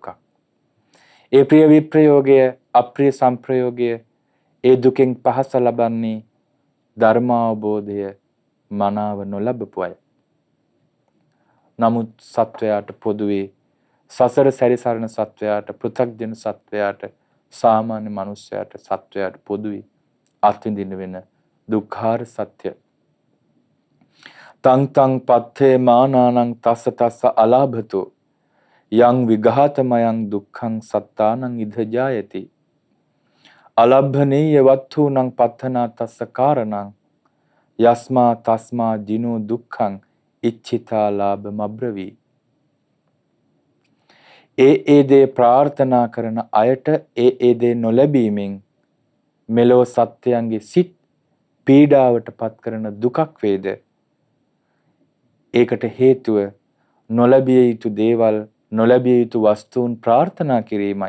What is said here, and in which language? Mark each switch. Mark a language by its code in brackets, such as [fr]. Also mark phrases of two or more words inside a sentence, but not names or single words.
[si] ඒ ප්‍රිය විප්‍රයෝගය, අප්‍රිය සංප්‍රයෝගය, ඒ දුකෙන් පහස ලබන්නේ ධර්මාවබෝධය මනාව නොලබපු අය. නමුත් සත්වයාට පොදුවේ, සසර සැරිසරන සත්වයාට, පෘථග්ජන සත්වයාට, සාමාන්‍ය මනුස්සයාට, සත්වයාට පොදුවේ අත්විඳින්න වෙන දුක්ඛාර සත්‍ය. [pi] තං තං පත්තේ මානානං තස්ස තස්ස අලාභතෝ යං විඝාතමයං දුක්ඛං සත්තානං ඉද ජායති අලබ්භනීය වත්ථූනං පත්තනා තස්ස කාරණං යස්මා තස්මා ජිනෝ දුක්ඛං ඉච්ඡිතා ලාභමබ්‍රවි. [si] ඒ දේ ප්‍රාර්ථනා කරන අයට ඒ දේ නොලැබීමෙන් මෙලොව සත්‍යයන්ගේ සිත් පීඩාවට පත් කරන දුකක් වේද. ඒකට හේතුව නොලැබිය යුතු දේවල් නොලැබිය යුතු වස්තුන් ප්‍රාර්ථනා කිරීමයි.